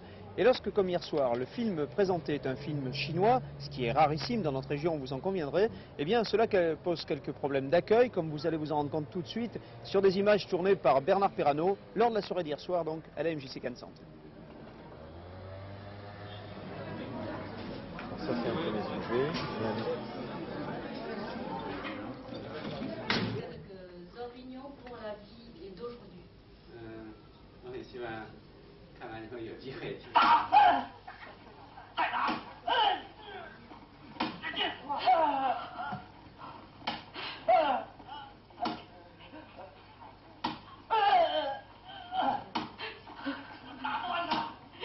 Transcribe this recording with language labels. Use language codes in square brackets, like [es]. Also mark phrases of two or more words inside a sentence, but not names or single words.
[fr] Et lorsque, comme hier soir, le film présenté est un film chinois, ce qui est rarissime dans notre région, vous en conviendrez, eh bien cela pose quelques problèmes d'accueil, comme vous allez vous en rendre compte tout de suite, sur des images tournées par Bernard Perrano, lors de la soirée d'hier soir, donc, à la MJC Cannes Centre. Ça, c'est un premier sujet. Quelques opinions pour la vie d'aujourd'hui. [zh] 我很希望看完以后有机会。再打！打不完他！